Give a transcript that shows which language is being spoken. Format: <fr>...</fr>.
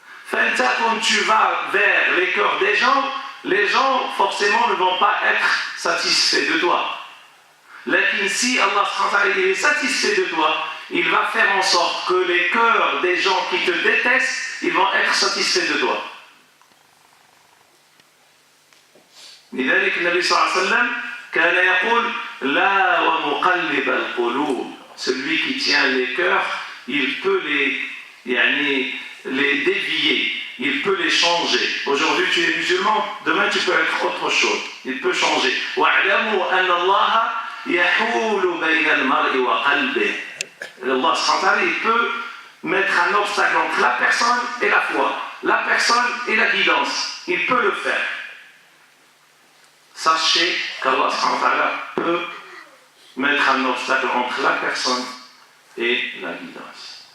<fr>Quand tu vas vers les cœurs des gens forcément ne vont pas être satisfaits de toi. Lakin si Allah est satisfait de toi, il va faire en sorte que les cœurs des gens qui te détestent, ils vont être satisfaits de toi.</fr> <ar>لذلك النبي صلى الله عليه وسلم كان يقول لا ومقلب القلوب.</ar> <fr>Celui qui tient les cœurs, il peut les dévier, il peut les changer. Aujourd'hui tu es musulman, demain tu peux être autre chose. Il peut changer.</fr> <ar>واعلموا أن الله يحول بين المرء وقلبه.</ar> <fr>Allah subhanahu wa ta'ala, il peut mettre un obstacle entre la personne et la foi, la personne et la guidance. Il peut le faire. Sachez qu'Allah subhanahu wa ta'ala peut mettre un obstacle entre la personne et la guidance.</fr>